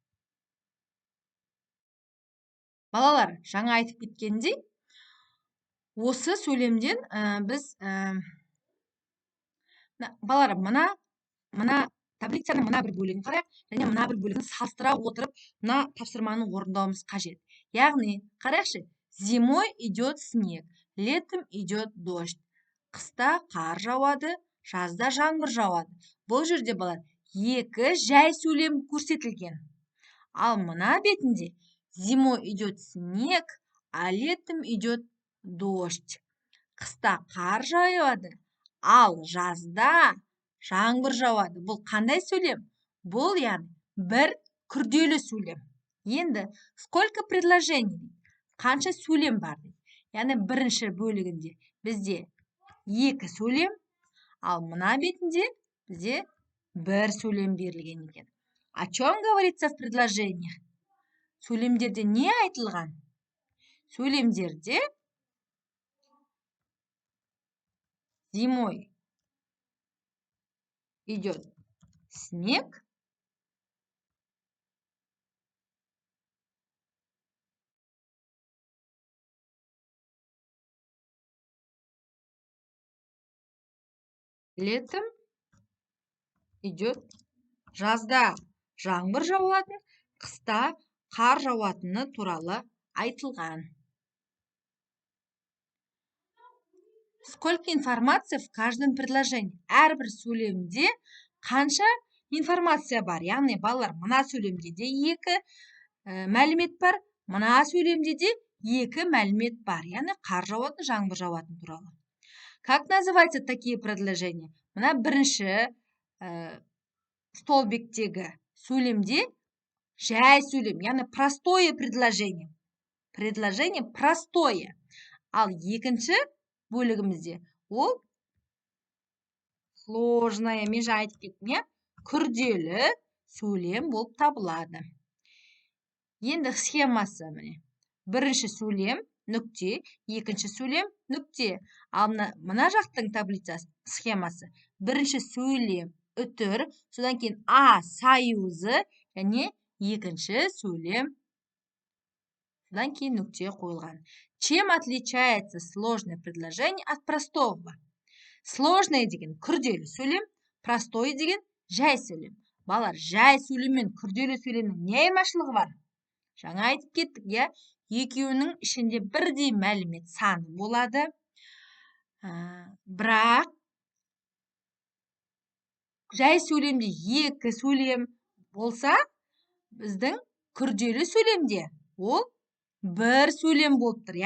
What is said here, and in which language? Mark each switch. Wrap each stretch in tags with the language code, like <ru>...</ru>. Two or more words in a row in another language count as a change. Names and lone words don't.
<kk>Балалар, жаңа айтып кеткендей, осы сөйлемден біз балалар, мына таблицаның мына бір бөлігін қарайық, және мына бір бөлігін салыстыра отырып, мына тапсырманы орындауымыз қажет. Яғни, қарайықшы,</kk> <ru>зимой идет снег, летом идет дождь.</ru> <kk>Қыста қар жауады, жазда жаңбыр жауады. Бұл жерде балалар екі жай сөйлем көрсетілген. Ал мына бетінде</kk> <ru>зимой идет снег, а летом идет дождь.</ru> <kk>Қыста қар жауады, ал жазда жаңбыр жауады. Бұл қандай сөйлем? Бұл яғни бір күрделі сөйлем.</kk> <ru>Енді сколько предложений?</ru> <kk>Қанша сөйлем бар? Яғни бірінші бөлігінде бізде екі сөйлем, ал мына бетінде бізде бір сөйлем берілген екен.</kk> <ru>О чем говорится в предложениях?</ru> <kk>Сөйлемдерде не айтылған?</kk> <ru>Сөйлемдерде зимой идет снег, летом идет</ru> <kk>жазда жаңбыр жауатын, қыста қар жауатыны туралы айтылған.</kk> <ru>Сколько информации в каждом предложении?</ru> <kk>Әрбір сөйлемде қанша информация бар? Яғни, балалар, мына сөйлемде де екі мәлімет бар, мына сөйлемде де екі мәлімет бар. Яғни, қар жауатын, жаңбыр жауатын туралы.</kk> <ru>Как называются такие предложения?</ru> <kk>Мына бірінші столбиктегі сөйлемде жай сөйлем, яғни</kk> <ru>простое предложение. Предложение простое.</ru> <kk>Ал екінші бөлігімізде ол сложное, мен жаңа айтып кеттім, күрделі сөйлем болып табылады. Енді схемасы міне. Бірінші сөйлем нүкте, екінші сөйлем нүкте. Ал мына жақтың таблицасы схемасы. Бірінші сөйлем үтір, содан кейін А союзы, және екінші сөйлем, содан кейін нүкте қойылған.</kk> <ru>Чем отличается сложное предложение от простого?</ru> <kk>Сложное деген күрделі сөйлем, простой деген жай сөйлем. Балалар, жай сөйлем мен күрделі сөйлемнің не айырмашылығы бар? Жаңа айтып кеттік, екеуінің ішінде бірдей мәлімет саны болады. Бірақ жай сөйлемде екі сөйлем болса, біздің күрделі сөйлемде ол бір сөйлем болып тұр.</kk>